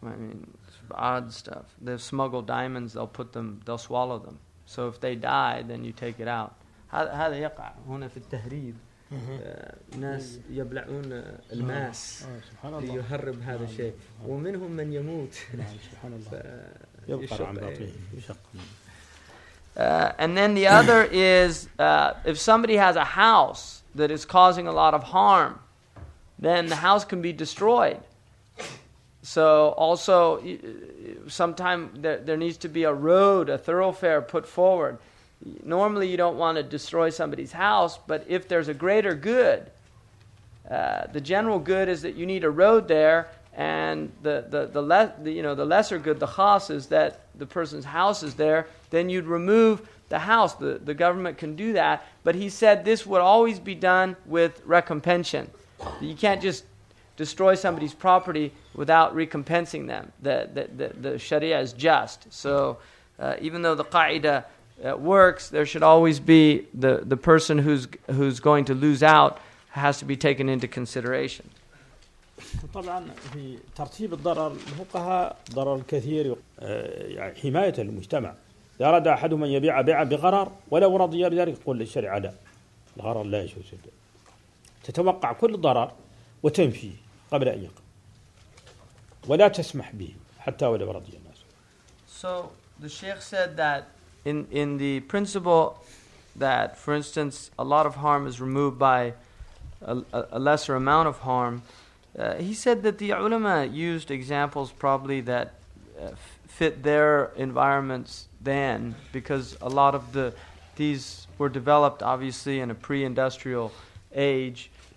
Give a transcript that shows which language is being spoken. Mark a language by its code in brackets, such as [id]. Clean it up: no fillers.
[en] I mean, it's odd stuff. They smuggle diamonds, they'll swallow them. So if they die, then you take it out. [ar] هذا يقع هنا في التهريب. ناس يبلعون الماس ليهرب هذا الشيء ومنهم من يموت يبقر عن باطنه. [en] And then the other is if somebody has a house that is causing a lot of harm, then the house can be destroyed. So also sometime there needs to be a road, a thoroughfare put forward. Normally you don't want to destroy somebody's house, but if there's a greater good, the general good is that you need a road there, and the lesser good, the khas, is that the person's house is there, then you'd remove the house. The government can do that, but he said this would always be done with recompensation. You can't just destroy somebody's property without recompensing them. The Sharia is just. So even though the qa'idah works, there should always be the person who's going to lose out has to be taken into consideration. [ar] طبعا في ترتيب الضرر الفقهاء ضرر الكثير يعني حماية المجتمع. إذا أراد أحدهم أن يبيع بيعا بغرر ولو رضي بذلك يقول للشريعة لا، الغرر لا يجوز، تتوقع كل ضرر وتنفيه قبل أن يقع ولا تسمح به حتى ولو رضي الناس. [en] So the Shaykh said that in the principle that, for instance, a lot of harm is removed by a lesser amount of harm, he said that the ulama used examples probably that fit their environments then, because a lot of these were developed obviously in a pre-industrial age.